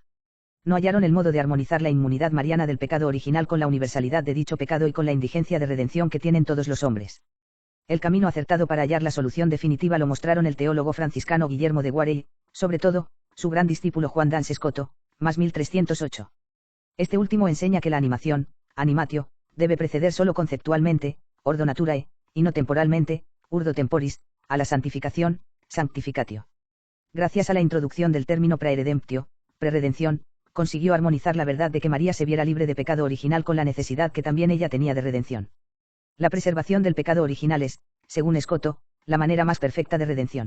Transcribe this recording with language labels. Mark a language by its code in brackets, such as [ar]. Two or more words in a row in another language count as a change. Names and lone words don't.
[es] No hallaron el modo de armonizar la inmunidad mariana del pecado original con la universalidad de dicho pecado y con la indigencia de redención que tienen todos los hombres. El camino acertado para hallar la solución definitiva lo mostraron el teólogo franciscano Guillermo de Guarey, sobre todo, su gran discípulo Juan d'Ans Scoto, más 1308. Este último enseña que la animación, animatio, debe preceder solo conceptualmente, [la] ordo naturae, [es] y no temporalmente, [la] urdo temporis, [es] a la santificación, sanctificatio. Gracias a la introducción del término praeredemptio, preredención, consiguió armonizar la verdad de que María se viera libre de pecado original con la necesidad que también ella tenía de redención. La preservación del pecado original es, según Scoto, la manera más perfecta de redención.